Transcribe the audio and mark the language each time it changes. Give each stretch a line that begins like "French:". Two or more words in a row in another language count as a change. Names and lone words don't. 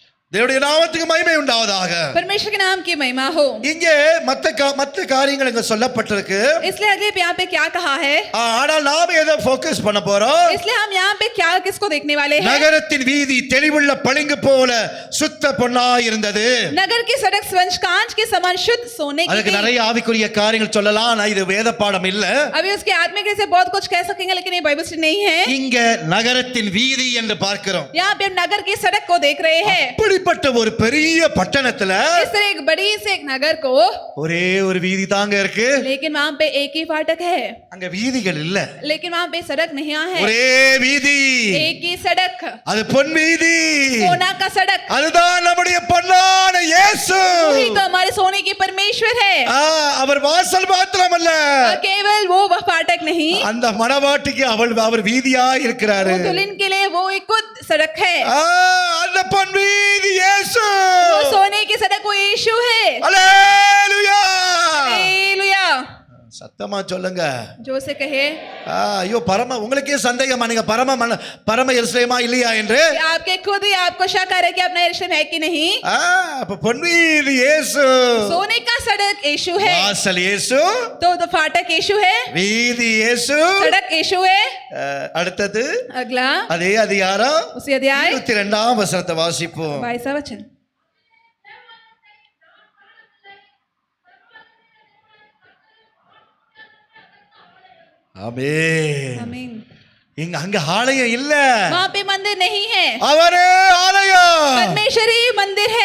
Tamil: தேவனுடைய நாமத்துக்கு மகிமை உண்டாவதாக.
Hindi: परमेश्वर के नाम की महिमा हो.
Tamil: இங்கே மத்த காரியங்கள் இங்க சொல்லப்பட்டிருக்கு.
Hindi: इसलिए अगले यहाँ पे क्या कहा है?
Tamil: ஆனால் நாம் எதை ஃபோக்கஸ் பண்ண போறோம்?
Hindi: इसलिए हम यहाँ पे क्या किसको देखने वाले हैं?
Tamil: நகரத்தின் வீதி தெளிவுள்ள பளிங்கு போல சுத்த பொன்னாய் இருந்தது.
Hindi: नगर की सड़क स्वच्छ कांच के समान शुद्ध सोने की
Tamil: அதுக்கு
Hindi: थी.
Tamil: நிறைய ஆவிக்குரிய காரியங்கள் சொல்லலாம். நான் இது வேத பாடம் இல்ல.
Hindi: अभी उसके आत्मिक से बहुत कुछ कह सकेंगे लेकिन ये बाइबल से नहीं है.
Tamil: இங்க நகரத்தின் வீதி என்று பார்க்கிறோம்.
Hindi: यहाँ पे हम नगर की सड़क को देख रहे हैं.
Tamil: அப்படிப்பட்ட ஒரு பெரிய பட்டணத்துல
Hindi: इस तरह एक बड़ी से एक नगर को
Tamil: ஒரே ஒரு வீதி தாங்க இருக்கு.
Hindi: लेकिन वहाँ पे एक ही फाटक है.
Tamil: அங்க வீதிகள் இல்ல.
Hindi: लेकिन वहाँ पे सड़क नहीं है.
Tamil: ஒரே வீதி.
Hindi: एक ही सड़क.
Tamil: அது பொன் வீதி.
Hindi: सोना का सड़क.
Tamil: அதுதான் நம்முடைய பொன்னான இயேசு.
Hindi: वही तो हमारे सोने की परमेश्वर है.
Tamil: அவர் வாசல் மாத்திரமல்ல,
Hindi: केवल वो वह फाटक नहीं,
Tamil: அந்த மணவாட்டிக்கு அவர் வீதியா இருக்கிறாரு.
Hindi: वो दुल्हन के लिए वो एक खुद सड़क है.
Tamil: அந்த பொன் வீதி இயேசு.
Hindi: वो सोने की सड़क वो यीशु है.
Tamil: அல்லேலூயா.
Hindi: हालेलुया.
Tamil: சத்தமா சொல்லுங்க.
Hindi: जो से कहे.
Tamil: ஐயோ உங்களுக்கே சந்தேகமா நீங்க பரம எருசலேமா இல்லையா என்று?
Hindi: आपके खुद ही आपको शक आ रहा है कि अपना यरूशलेम है कि नहीं?
Tamil: அப்ப பொன் வீதி இயேசு.
Hindi: सोने का सड़क यीशु है.
Tamil: வாசல் இயேசு.
Hindi: तो फाटक यीशु है.
Tamil: வீதி இயேசு.
Hindi: सड़क यीशु है.
Tamil: அடுத்தது
Hindi: अगला
Tamil: அதே அதிகாரம்
Hindi: उसी अध्याय
Tamil: 22ஆம் வசனத்தை வாசிப்போம்.
Hindi: 22वां वचन.
Tamil: ஆமென்.
Hindi: आमीन.
Tamil: அங்க ஆலயம் இல்ல.
Hindi: वहाँ पे मंदिर नहीं है.
Tamil: அவரே ஆலயம்.
Hindi: परमेश्वर ही मंदिर है.